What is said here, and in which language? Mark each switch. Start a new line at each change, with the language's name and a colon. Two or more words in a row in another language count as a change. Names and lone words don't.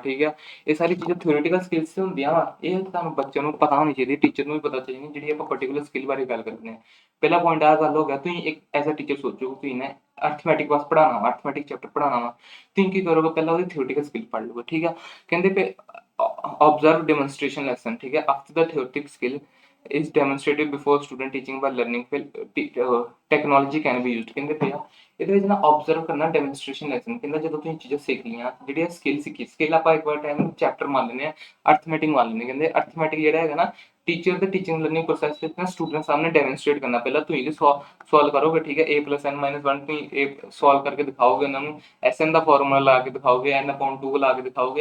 Punjabi: ਠੀਕ ਆ, ਇਹ ਸਾਰੀ ਚੀਜ਼ਾਂ
English: theoretical skills
Punjabi: ਹੁੰਦੀਆਂ ਵਾ, ਇਹ ਤੁਹਾਨੂੰ ਬੱਚਿਆਂ ਨੂੰ ਪਤਾ ਹੋਣੀ ਚਾਹੀਦੀ, ਟੀਚਰ ਨੂੰ ਵੀ ਪਤਾ ਚਾਹੀਦੀ ਜਿਹੜੀ ਆਪਾਂ
English: particular skill
Punjabi: ਬਾਰੇ ਗੱਲ ਕਰਦੇ ਹਾਂ। ਪਹਿਲਾ ਪੁਆਇੰਟ ਆਹ ਗੱਲ ਹੋ ਗਿਆ, ਤੁਸੀਂ ਇੱਕ
English: as a teacher
Punjabi: ਸੋਚੋ ਤੁਸੀਂ ਨਾ ਅਰਥਮੈਟਿਕ ਬਸ ਪੜ੍ਹਾਉਣਾ ਵਾ,
English: arithmetic chapter
Punjabi: ਪੜ੍ਹਾਉਣਾ ਵਾ, ਤੁਸੀਂ ਕੀ ਕਰੋਗੇ, ਪਹਿਲਾਂ ਉਹਦੀ
English: theoretical skill
Punjabi: ਪੜ੍ਹ ਲਓਗੇ। ਠੀਕ ਆ, ਕਹਿੰਦੇ ਪਏ
English: observe demonstration lesson।
Punjabi: ਠੀਕ ਹੈ,
English: after the theoretic skill is demonstrated before student teaching by learning technology can be used।
Punjabi: ਕਹਿੰਦੇ ਪਿਆ ਇਹਦੇ ਵਿੱਚ ਨਾ observe ਕਰਨਾ
English: demonstration lesson.
Punjabi: ਕਹਿੰਦਾ ਜਦੋਂ ਤੁਸੀਂ ਚੀਜ਼ਾਂ ਸਿੱਖ ਲਈਆਂ, ਜਿਹੜੀਆਂ ਸਕਿੱਲ ਸਿੱਖੀ, ਸਕਿੱਲ ਆਪਾਂ ਇੱਕ ਵਾਰ
English: time chapter
Punjabi: ਮੰਨ ਲੈਂਦੇ ਹਾਂ, ਅਰਥਮੈਟਿਕ ਮੰਨ ਲੈਂਦੇ। ਕਹਿੰਦੇ ਅਰਥਮੈਟਿਕ ਜਿਹੜਾ ਹੈਗਾ ਨਾ ਟੀਚਰ ਦੇ
English: teaching learning process
Punjabi: ਵਿੱਚ ਨਾ ਸਟੂਡੈਂਟ ਸਾਹਮਣੇ ਡੈਮੋਨਸਟ੍ਰੇਟ ਕਰਨਾ। ਪਹਿਲਾਂ ਤੁਸੀਂ ਸੋਲਵ ਕਰੋਗੇ। ਠੀਕ ਹੈ, A+n-1 ਤੁਸੀਂ ਇਹ ਸੋਲਵ ਕਰਕੇ ਦਿਖਾਓਗੇ ਉਹਨਾਂ ਨੂੰ, SN ਦਾ ਫਾਰਮੂਲਾ ਲਾ ਕੇ ਦਿਖਾਓਗੇ, n/2 ਲਾ ਕੇ ਦਿਖਾਓਗੇ।